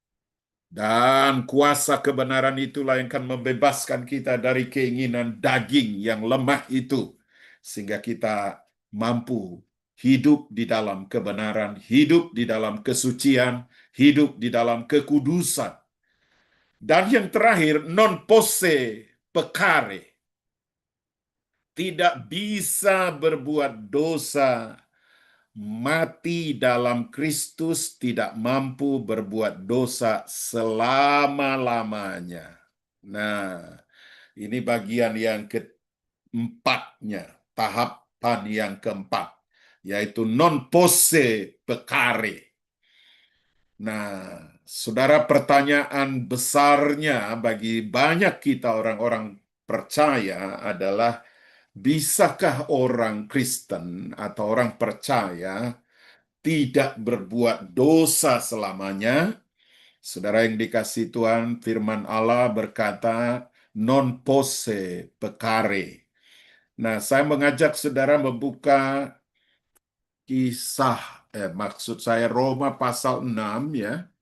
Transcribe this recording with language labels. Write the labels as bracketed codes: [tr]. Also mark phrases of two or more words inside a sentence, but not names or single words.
[id] Dan kuasa kebenaran itulah yang akan membebaskan kita dari keinginan daging yang lemah itu. Sehingga kita mampu hidup di dalam kebenaran, hidup di dalam kesucian, hidup di dalam kekudusan. Dan yang terakhir, [la] non posse pecare. [id] Tidak bisa berbuat dosa, mati dalam Kristus, tidak mampu berbuat dosa selama-lamanya. Nah, ini bagian yang keempatnya, tahapan yang keempat, yaitu [la] non posse pecare. [id] Nah, saudara, pertanyaan besarnya bagi banyak kita orang-orang percaya adalah, bisakah orang Kristen atau orang percaya tidak berbuat dosa selamanya? Saudara yang dikasih Tuhan, firman Allah berkata, [la] non posse pecare. [id] Nah, saya mengajak saudara membuka maksud saya Roma pasal 6 ya.